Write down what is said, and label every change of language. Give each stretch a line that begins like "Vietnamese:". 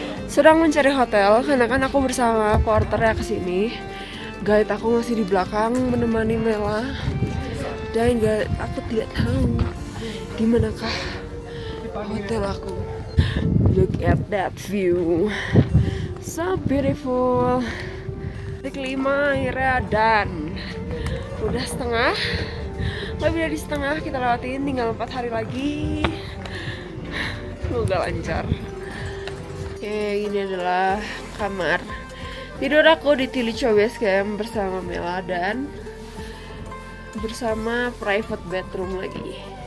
Indonesian: Sedang mencari hotel karena kan aku bersama porter ya kesini. Guide aku masih di belakang menemani Mela. Dan aku tidak tahu di manakah hotel aku.
English: Look at that view, so beautiful.
Indonesian: Titik 5 akhirnya dan udah setengah, lebih dari setengah kita lewatin, tinggal 4 hari lagi. Semoga lancar. Oke, ini adalah kamar tidur aku di Tilicho Base Camp bersama Mela dan bersama private bedroom lagi.